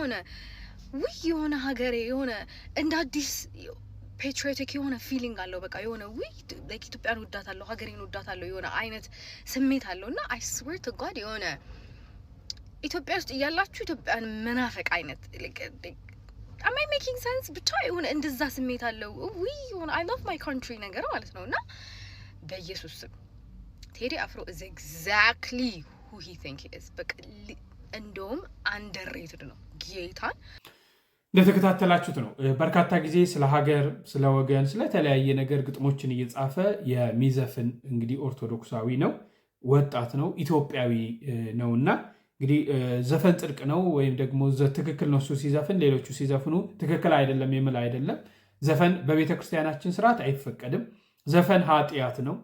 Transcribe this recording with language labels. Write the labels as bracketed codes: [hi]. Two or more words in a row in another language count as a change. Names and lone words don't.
[am] የሆነ ሀገሬ የሆነ እንደ አዲስ ፔትሪዮቲክ የሆነ ፊሊንግ አለው። በቃ የሆነ ላይክ ኢትዮጵያን ወዳታለሁ ሀገሬን ወዳታለሁ የሆነ አይነት ስሜት አለው እና [en] I swear to God [am] የሆነ ኢትዮጵያ ውስጥ እያላችሁ ኢትዮጵያን መናፈቅ አይነት [en] am I making sense? [am] ብቻ የሆነ እንደዛ ስሜት አለው [en] I love my country [am] ነገር ማለት ነውና በኢየሱስ ስም ቴዲ አፍሮ [en] is exactly who he think he is [am] በቃ እንደውም underrated ነው ጌታን ለተከታተላችሁት ነው በርካታ ጊዜ ስለ ሀገር ስለ ወገን ስለ ተለያየ ነገር ግጥሞችን እየጻፈ የሚዘፍን እንግዲህ ኦርቶዶክሳዊ ነው ወጣት ነው ኢትዮጵያዊ ነውና እንግዲህ ዘፈን ጽድቅ ነው ወይም ደግሞ ትክክል ነው እሱ ሲዘፍን ሌሎቹ ሲዘፍኑ ትክክል አይደለም የምል አይደለም ዘፈን በቤተክርስቲያናችን ስርዓት አይፈቀድም ዘፈን ኃጢያት